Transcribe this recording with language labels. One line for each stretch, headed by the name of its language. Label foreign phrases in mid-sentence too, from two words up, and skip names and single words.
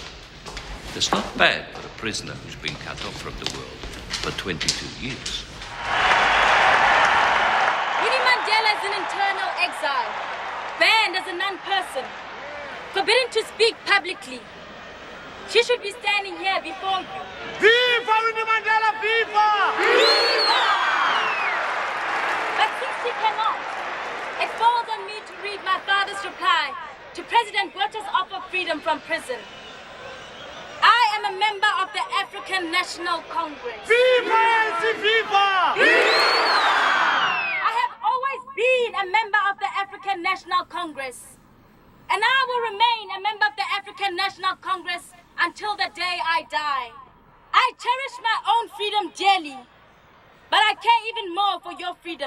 English: It's not bad for a prisoner who's been cut off from the world for 22 years. Winnie Mandela is in internal exile, banned as a non-person, forbidden to speak publicly. She should be standing here before you. Viva Winnie Mandela, viva! Viva! But since she cannot, it falls on me to read my father's reply to President Botha's offer of freedom from prison. I am a member of the African National Congress. Viva ANC, viva! Viva! I have always been a member of the African National Congress. And I will remain a member of the African National Congress until the day I die. I cherish my own freedom dearly, but I care even more for your freedom.